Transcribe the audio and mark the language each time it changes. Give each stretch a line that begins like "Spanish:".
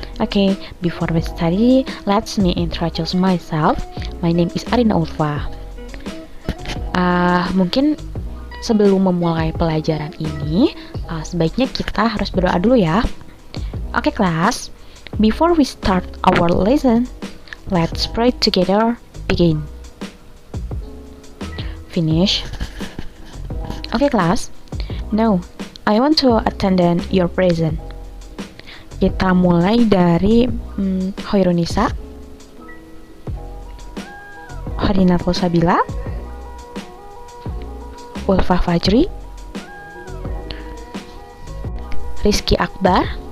English: Okay, before we study, let me introduce myself. My name is Arina Ulfa.
Indonesian: Mungkin sebelum memulai pelajaran ini, sebaiknya kita harus berdoa dulu ya. Oke, kelas.
English: Before we start our lesson, let's pray together. Begin. Finish. Okay, class. Now, I want to attend your present.
Indonesian: Kita mulai dari Khairunisa, Harinatul Sabila, Ulfa Fajri, Rizky Akbar.